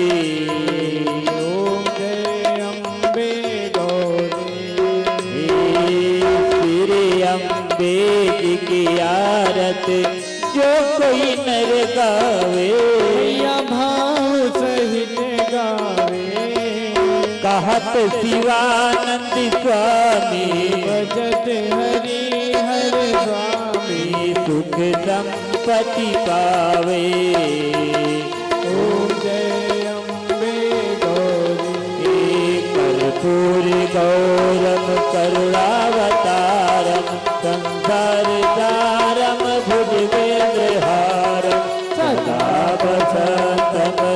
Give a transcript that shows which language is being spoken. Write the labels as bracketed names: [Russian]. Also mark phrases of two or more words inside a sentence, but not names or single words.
[Hindi] ओम जय अम्बे गौरी श्री अम्बे जी की आरत जो कोई नर गावे मैया भाव सहित गावे कहत शिवानंद स्वामी भजत हरि हर स्वामी सुख संपत्ति पावे ओम जय अम्बे गौरी [Sanskrit] कर्पूर गौरम करुणावतारम संसार सारम भुजगेन्द्रहारम सदा वसंतम